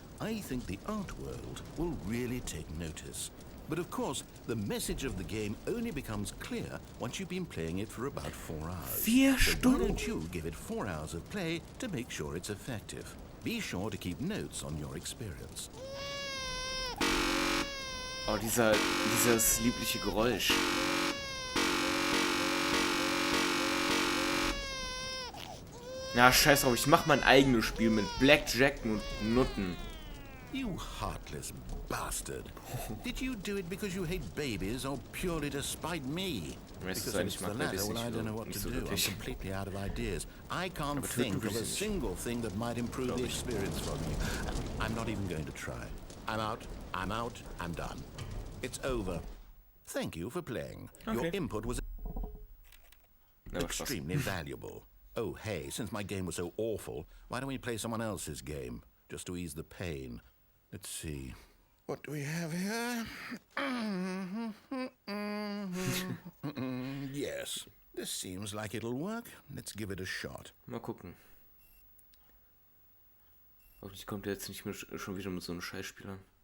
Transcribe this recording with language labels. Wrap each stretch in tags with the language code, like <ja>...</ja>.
<en>I think the art world will really take notice. But of course, the message of the game only becomes clear once you've been playing it for about 4 hours. 4 So</en> <de>Stunden?</de> <en>why don't you give it 4 hours of play to make sure it's effective? Be sure to keep notes on your experience.</en> <de>Oh, dieses liebliche Geräusch. Na, scheiß drauf, ich mach mein eigenes Spiel mit Blackjack und Nutten.</de> <en>You heartless bastard. Did you do it because you hate babies or purely to spite me? Because if it's the latter, well, I don't know what to do. I'm completely out of ideas. I can't think of a single thing that might improve the experience for me. I'm not even going to try. I'm out, I'm done. It's over. Thank you for playing. Okay. Your input was extremely valuable. Oh, hey, since my game was so awful, why don't we play someone else's game? Just to ease the pain. Let's see. What do we have here? Yes, this seems like it'll work. Let's give it a shot.</en> <de>Mal gucken. Hoffentlich kommt er jetzt nicht mehr schon wieder mit so einem Scheißspieler.</de>